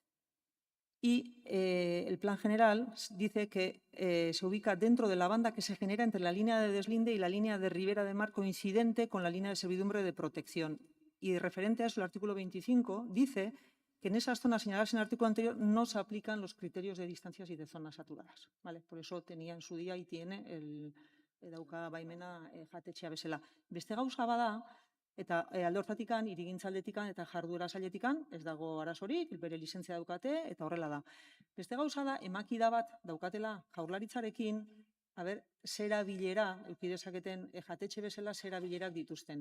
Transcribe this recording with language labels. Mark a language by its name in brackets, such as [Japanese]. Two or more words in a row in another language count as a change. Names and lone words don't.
[Spanish] Y el plan general dice que se ubica dentro de la banda que se genera entre la línea de deslinde y la línea de ribera de mar, coincidente con la línea de servidumbre de protección. Y referente a eso, el artículo 25 dice que en esas zonas señaladas en el artículo anterior no se aplican los criterios de distancias y de zonas saturadas. ¿Vale? Por eso tenía en su día y tiene [Basque] dauka baimena jatetxea bezala. Beste gauza bada, eta alde hortatikan, hirigintzaldetikan eta jarduera sailetikan, ez dago arazorik, bere lizentzia daukate, eta horrela da. Beste gauza da, emakida bat daukatela jaurlaritzarekin, zera bilera, eukidezaketen jatetxe bezala zera bilerak dituzten.